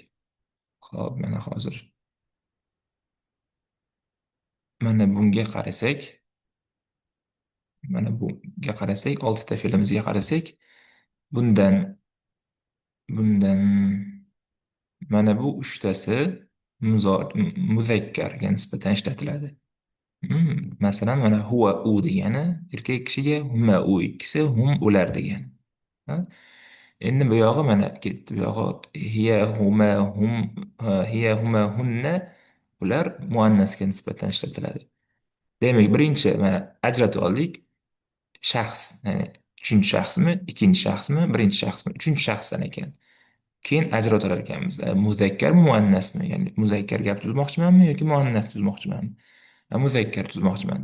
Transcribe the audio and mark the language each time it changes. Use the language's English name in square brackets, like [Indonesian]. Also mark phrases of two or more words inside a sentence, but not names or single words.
[Uzbek] Xo'p, mana hozir mana bunga qarasak, mana bunga qarasak, oltita fe'limizga qarasak, bundan bundan mana bu uchtasi muzakkarga nisbatan ishlatiladi. Masalan, mana huva u degani erkak kishiga, huma u ikkisi, hum ular degani. Ha? Endi bu yog'i mana ketdi. Bu yog'i [Arabic] هي هما هم هي هما هن [Uzbek] ular muannasga nisbatan ishlatiladi. Demak, birinchi mana ajratib oldik. Shaxs, ya'ni uchinchi shaxsmi, ikkinchi shaxsmi, birinchi shaxsmi, uchinchi shaxsdan ekan. Keyin ajratar ekanmiz. Muzakkar muannasmi? Ya'ni muzakkar gap tuzmoqchimanmi yoki muannas tuzmoqchimanmi? Muzakkar tuzmoqchiman.